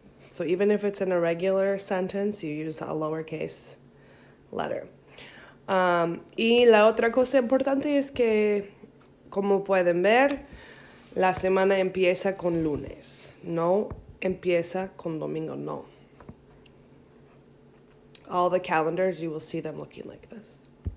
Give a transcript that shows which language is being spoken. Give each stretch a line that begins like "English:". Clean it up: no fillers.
English: So even if it's in a regular sentence, you use a lowercase letter.
Spanish: Y la otra cosa importante es que, como pueden ver, la semana empieza con lunes, no empieza con domingo, no.
English: All the calendars, you will see them looking like this.